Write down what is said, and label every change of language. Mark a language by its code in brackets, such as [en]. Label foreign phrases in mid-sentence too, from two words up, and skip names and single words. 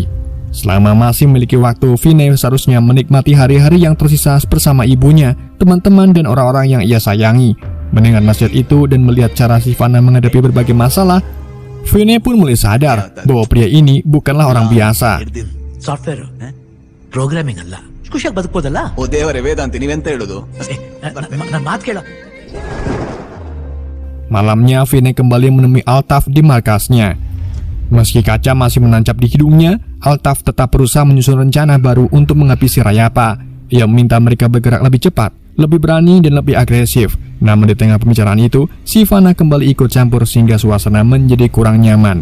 [id] Selama masih memiliki waktu, Vinay seharusnya menikmati hari-hari yang tersisa bersama ibunya, teman-teman, dan orang-orang yang ia sayangi. Mendengar nasihat itu dan melihat cara Sivana menghadapi berbagai masalah, Vinay pun mulai sadar bahwa pria ini bukanlah orang biasa. [en] software programming [kn] ಅಲ್ಲ, ಖುಷಿಯಾಗಿ ಬದುಕಬಹುದಲ್ಲ. ಓ ದೇವರೇ ವೇದಾಂತಿ, ನೀವೆಂತ ಹೇಳುದು? ನನ್ನ ಮಾತು ಕೇಳ. [id] Malamnya, Vinay kembali menemui Altaf di markasnya. Meski kaca masih menancap di hidungnya, Altaf tetap berusaha menyusun rencana baru untuk menghabisi Rayapa. Ia meminta mereka bergerak lebih cepat, lebih berani, dan lebih agresif. Namun di tengah pembicaraan itu, Sivana kembali ikut campur sehingga suasana menjadi kurang nyaman.